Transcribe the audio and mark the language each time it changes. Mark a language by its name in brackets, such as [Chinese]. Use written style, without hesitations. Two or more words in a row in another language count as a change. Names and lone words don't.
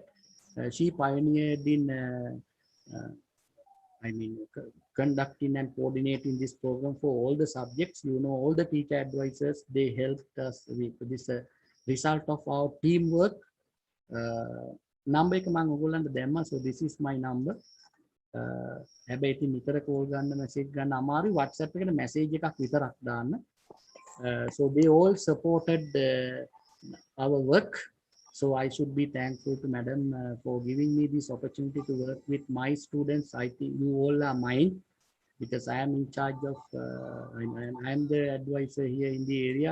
[English] She pioneered in conducting and coordinating this program for all the subjects. You know, all the teacher advisors, they helped us with this result of our teamwork. [Sinhala] Number එක මම ඔයගොල්ලන්ට දැම්මා. [English] So this is my number. [Sinhala] හැබැයි ඉතින් නිතර කෝල් ගන්න මැසේජ් ගන්න අමාරුයි. WhatsApp එකට මැසේජ් එකක් විතරක් දාන්න. [English] So they all supported our work. So I should be thankful to Madam for giving me this opportunity to work with my students. I think you all are mine. because I am in charge of, I am the advisor here in the area.